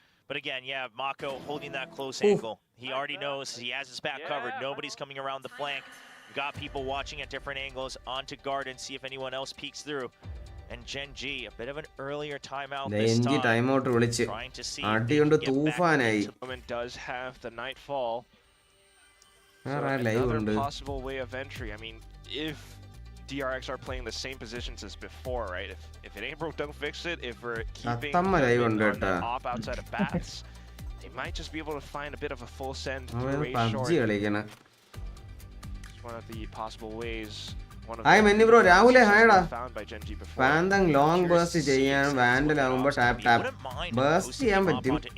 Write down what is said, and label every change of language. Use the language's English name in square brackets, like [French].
[English] But again, yeah, Mako holding that close angle. He already knows he has his back covered. Nobody's coming around the flank. Got people watching at different angles onto garden, see if anyone else peeks through. And Gen.G, a bit of an earlier timeout this time. [Malayalam] Timeout വിളിച്ച് അടികൊണ്ട് തൂഫാനായി. [English] Does have the nightfall. [Malayalam] Live ഉണ്ട്. [English] Possible way of entry. I mean, if DRX are playing the same positions as before, right? If it ain't broke, don't fix it. If we're keeping on the op outside of bats, they might just be able to find a bit of a full send through a short. It's one of the possible ways. Hi Menny bro, [Malayalam] രാഹുലേ ഹായടാ. Phantom long burst ചെയ്യാൻ vandal ആവുമ്പോൾ tap burst ചെയ്യാൻ പറ്റും.